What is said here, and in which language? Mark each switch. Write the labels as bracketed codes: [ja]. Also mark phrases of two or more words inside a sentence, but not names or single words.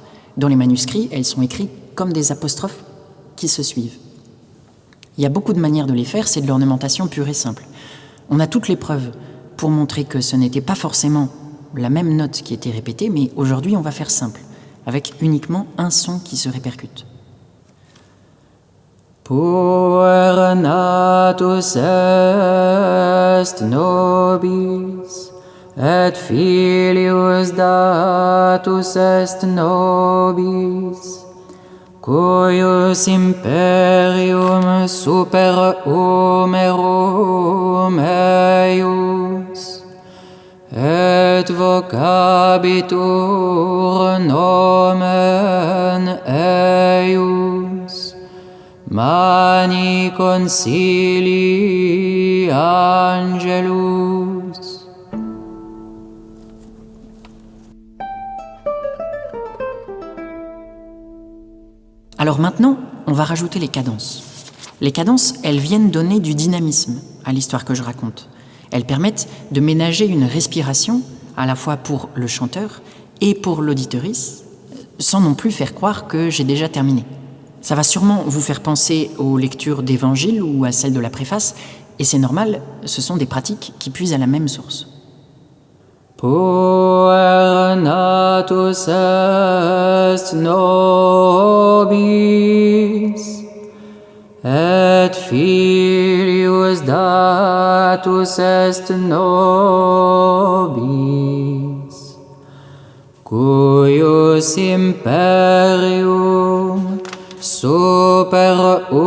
[fr] Dans les manuscrits, elles sont écrites comme des apostrophes qui se suivent. Il y a beaucoup de manières de les faire, c'est de l'ornementation pure et simple. On a toutes les preuves pour montrer que ce n'était pas forcément la même note qui était répétée, mais aujourd'hui on va faire simple, avec uniquement un son qui se répercute. [la] Puer natus est nobis, et filius datus est nobis, cuius imperium super humerum eius, et vocabitur nomen eius, mani concilii angelus. [fr] Alors maintenant, on va rajouter les cadences. Les cadences, elles viennent donner du dynamisme à l'histoire que je raconte. Elles permettent de ménager une respiration, à la fois pour le chanteur et pour l'auditorice, sans non plus faire croire que j'ai déjà terminé. Ça va sûrement vous faire penser aux lectures d'évangiles ou à celles de la préface, et c'est normal, ce sont des pratiques qui puisent à la même source. [la] Puer natus est nobis, et filius datus est nobis, cuius imperium super